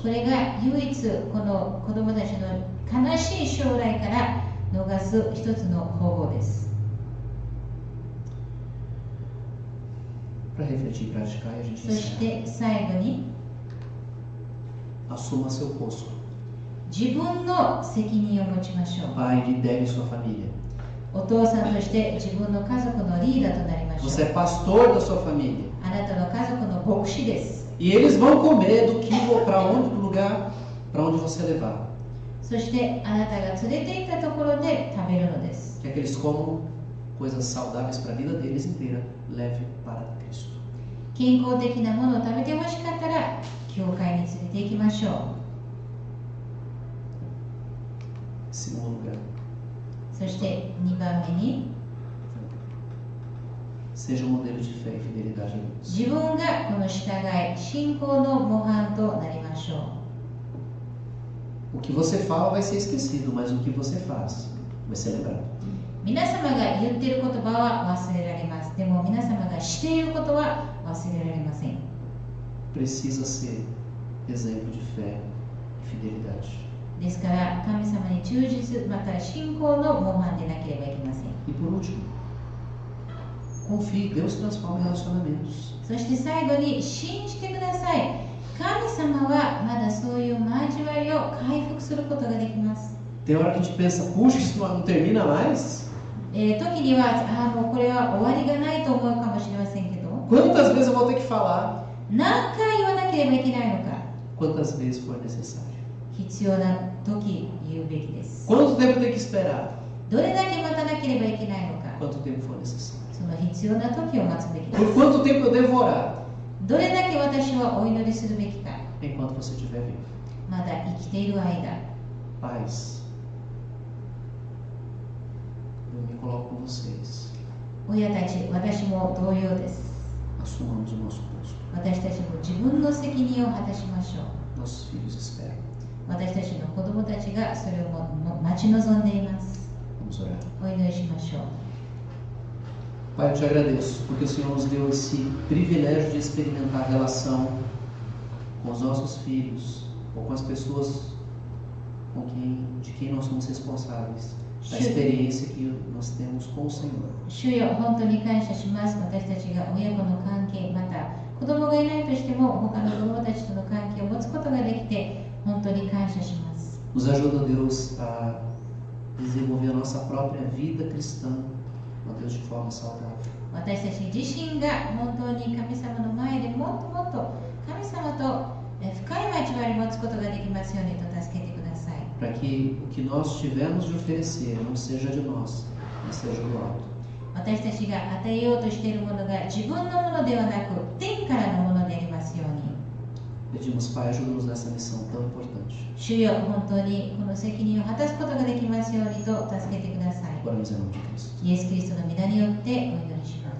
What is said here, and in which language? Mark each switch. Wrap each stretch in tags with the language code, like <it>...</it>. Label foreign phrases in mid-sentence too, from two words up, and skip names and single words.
<ja>これが唯一この子供たちの悲しい将来から逃す一つの方法です。</ja> <pt>Para refletir e praticar, e a gente</pt> <ja>そし</ja> <pt>encerra.</pt> <ja>て最後に</ja> <pt>Assuma seu posto.</pt> <ja>自分の責任を持ちましょう。</ja> <pt>Pai, lidere sua família.</pt> <ja>お父さんとして自分の家族のリーダーとなりましょ</ja> <pt>Você</pt> <ja>う。</ja> <pt>é pastor da sua família.</pt> <ja>あなたの家族の牧師です。</ja> <pt>E eles vão comer do que para onde do lugar para onde você levar.</pt> <ja>そしてあなたが連れて行ったところで食べるのです。</ja> <pt>Quer que eles comam coisas saudáveis para a vida deles inteira, leve para Cristo.</pt> <ja>健康的なものを食べてほしかったら教会に連れて行きましょう。</ja> <pt>Segundo lugar,</pt> <ja>そして2番目に、</ja> <pt>seja um modelo de fé e fidelidade a Deus.</pt> <ja>自分がこの従い、信仰の模範となりましょう。</ja> <pt>O que você fala vai ser esquecido, mas o que você faz vai ser lembrado.</pt> <ja>皆様が言っている言葉は忘れられます。でも皆様がしていることは忘れられません。</ja> <pt>Precisa ser exemplo de fé e fidelidade.</pt> <ja>ですから神様に忠実また信仰の模範でなければいけません。</ja> <pt>E por último, confie, Deus transforma relacionamentos.</pt> <ja>そして最後に信じてください。神様はまだそういう交わりを回復することができます。</ja> <pt>Tem hora que a gente pensa, puxa, isso não termina mais?</pt> <ja>時にはもうこれは終わりがないと思うかもしれませんけど、</ja> <pt>Quantas vezes eu vou ter que falar?</pt> <ja>何回言わなければいけないのか、</ja> <pt>Quantas vezes for necessário.</pt> <ja>必要な時言うべきです。</ja> <pt>Quanto tempo tem que esperar?</pt> <ja>どれだけ待たなければいけないのか、</ja> <pt>Quanto tempo for necessário.</pt> <ja>その必要な時を待つべきで</ja> <pt>Por</pt> <ja>す。</ja> <pt>quanto tempo eu devo orar?</pt> <ja>どれだけ私はお祈りするべきか、</ja> <pt>Enquanto você estiver vivo.</pt> <ja>まだ生きている間。</ja> <pt>Pais, eu me coloco com vocês.</pt> <ja>親たち、私も同様です。</ja> <pt>Assumamos o nosso posto.</pt> <ja>私たちも自分の責任を果たしましょう。</ja> <pt>Nossos filhos esperam.</pt> <ja>私たちの子供たちがそれを待ち望んでいます。</ja> <pt>Vamos orar.</pt> <ja>お祈りしましょう。</ja> <pt>Pai, eu te agradeço porque o Senhor nos deu esse privilégio de experimentar a relação com os nossos filhos ou com as pessoas de quem nós somos responsáveis. A experiência que nós temos com o Senhor.</pt> <ja>主よ、本当に感謝します。私たちが親子の関係、また子供がいないとしても他の子供たちとの関係を持つことができて本当に感謝します。</ja> <pt>Nos ajuda, Deus, a desenvolver a nossa própria vida cristã, ó Deus, de forma saudável.</pt> <ja>私たち自身が本当に神様の前でもっともっと神様と深い交わりを持つことができますようにと助けてください。</ja> <pt>Para que o que nós tivermos de oferecer não seja de nós, mas seja do alto.</pt> <ja>私たちが与えようとしているものが自分のものではなく天からのものでありますように。</ja> <pt>Pedimos, Pai, ajuda-nos nessa missão tão importante.</pt> <ja>主よ、本当にこの責任を果たすことができますようにと助けてください。</ja> <pt>Oramos em nome de Cristo.</pt> <ja>イエス・キリストの皆によってお祈りします。</ja>